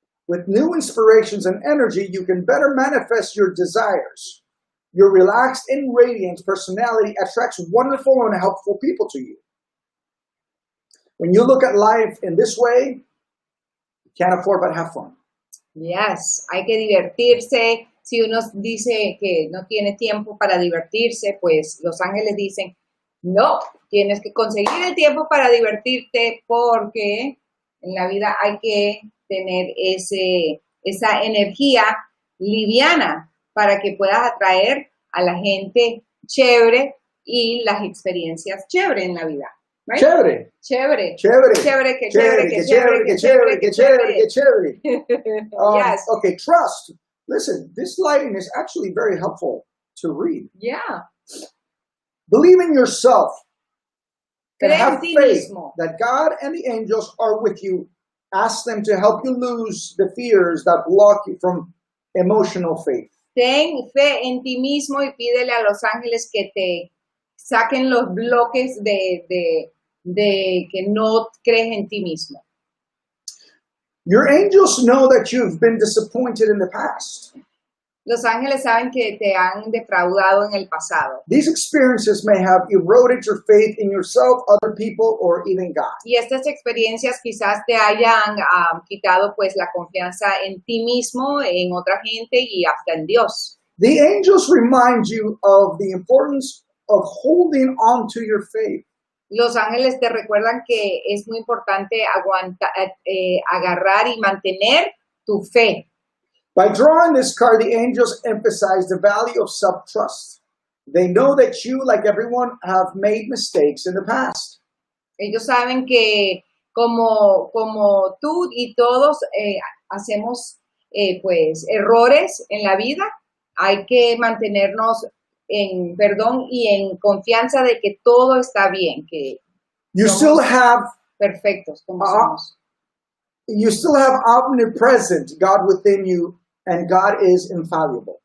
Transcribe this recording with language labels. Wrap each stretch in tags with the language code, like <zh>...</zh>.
<en>With new inspirations and energy, you can better manifest your desires. Your relaxed and radiant personality attracts wonderful and helpful people to you. When you look at life in this way, you can't afford but have fun.</en> <es>Yes, hay que divertirse. Si uno dice que no tiene tiempo para divertirse, pues los ángeles dicen, no, tienes que conseguir el tiempo para divertirte porque en la vida hay que tener esa energía liviana para que puedas atraer a la gente chévere y las experiencias chévere en la vida.</es> <en>Right?</en> <es>Chévere. Chévere. Chévere. Chévere, que Chévere, que chévere, que chévere, que chévere, que chévere.</es> <en>Yes. Okay, trust. Listen, this lighting is actually very helpful to read. Yeah. Believe in yourself and</en> <es>Cree en</es> <en>have</en> <es>ti</es> <en>faith</en> <es>mismo.</es> <en>that God and the angels are with you. Ask them to help you lose the fears that block you from emotional faith.</en> <es>Ten fe en ti mismo y pídele a los ángeles que te saquen los bloques de que no crees en ti mismo.</es> <en>Your angels know that you've been disappointed in the past.</en> <es>Los ángeles saben que te han defraudado en el pasado.</es> <en>These experiences may have eroded your faith in yourself, other people, or even God.</en> <es>Y estas experiencias quizás te hayan quitado pues la confianza en ti mismo, en otra gente y hasta en Dios.</es> <en>The angels remind you of the importance of holding on to your faith.</en> <es>Los ángeles te recuerdan que es muy importante agarrar y mantener tu fe.</es> <en>By drawing this card, the angels emphasize the value of self-trust. They know that you, like everyone, have made mistakes in the past.</en> <es>Ellos saben que como tú y todos hacemos pues errores en la vida, hay que mantenernos en perdón y en confianza de que todo está bien, que</es> <en>You still have</en> <es>perfectos como somos.</es> <en>You still have omnipresent God within you, and God is infallible.</en>